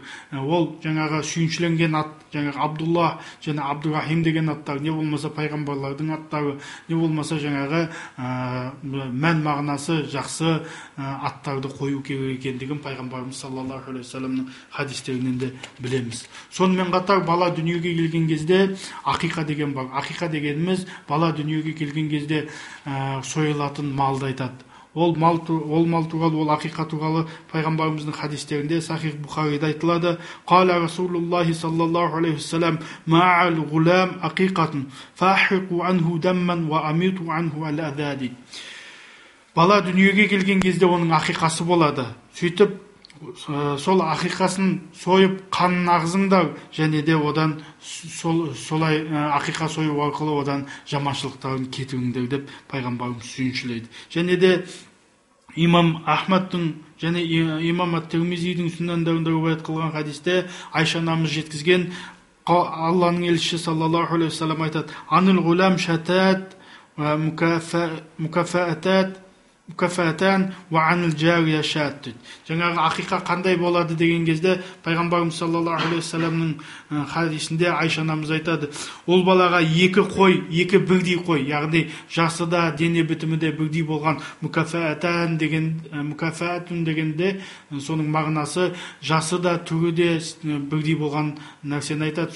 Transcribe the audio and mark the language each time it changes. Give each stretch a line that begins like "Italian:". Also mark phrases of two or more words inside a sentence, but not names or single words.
Kazakh: Ол жаңағы сүйіншіленген ат, жаңағы Абдулла және Абдурахим деген аттар, не болмаса пайғамбарлардың аттары, не болмаса жаңағы мән мағынасы жақсы аттарды қою керек екендігін пайғамбарымыз
Arabic: صلى الله عليه وسلم
Kazakh: хадистерінен де білеміз. Сонымен қатар бала дүниеге келген кезде ақиқа деген бар. Ақиқа дегеніміз бала дүниеге келген кезде сойылатын малды айтады. Ол мал туралы, ол ақиқа туралы пайғамбарымыздың хадистерінде сахих Бухарида айтылады.
Arabic: قال رسول الله صلى الله عليه وسلم: "مع الغلام عقيقة فأهريقوا عنه دما وأميطوا عنه الأذى."
Kazakh: Бала дүниеге келген кезде оның ақиқасы болады. Сөйтіп сол ақиқасын сойып қанын ағызыңдар, және де одан солай ақиқа сою арқылы одан жаманшылықтарын кетіріңдер деп пайғамбарымыз сүйіншілейді. Және де имам Ахмадтың және имам ат-Тирмизидің сүннандарында риуаят қылған хадисте Айша анамыз жеткізген, Алланың елшісі
Arabic: صلى الله عليه وسلم
Kazakh: айтады:
Arabic: "عن الغلام شاتان ومكافئتان وعن الجارية شاة."
Kazakh: Жаңағы ақиқа қандай болады деген кезде пайғамбарымыз
Arabic: صلى الله عليه وسلم
Kazakh: хадисінде Айша анамыз айтады: "Ол балаға екі қой, екі бірдей қой, яғни жасы да дене бітімі де бірдей болған мукафатун дегенде соның мағынасы жасы да түрі де бірдей болған нәрсені айтады.